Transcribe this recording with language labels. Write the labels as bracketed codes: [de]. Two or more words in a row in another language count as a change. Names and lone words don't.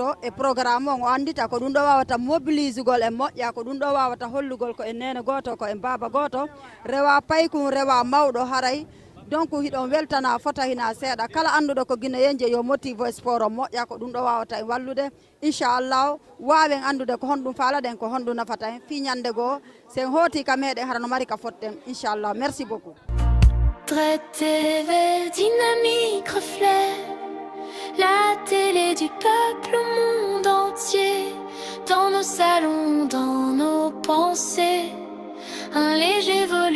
[ff] e programme on o andita ko ɗum ɗo wawata mobilise gol e moƴƴa ko ɗum ɗo wawata hollugol ko e nene goto ko e baba goto rewa paykum rewa mawɗo haɗay donc hiɗon weltana fota hina seeɗa kala anduɗo ko guinéen je yo motive sport o moƴƴa ko ɗum ɗo wawata e wallude inchallah wawen andude ko honɗum faalaɗen ko honɗum nafata en fi ñande goo sen hooti ka meɗen haɗa no mari ka fotten inchallah [fr] merci beaucoup. TV, dynamique reflet la télé du peuple au monde entier, dans nos salons, dans nos pensées, un léger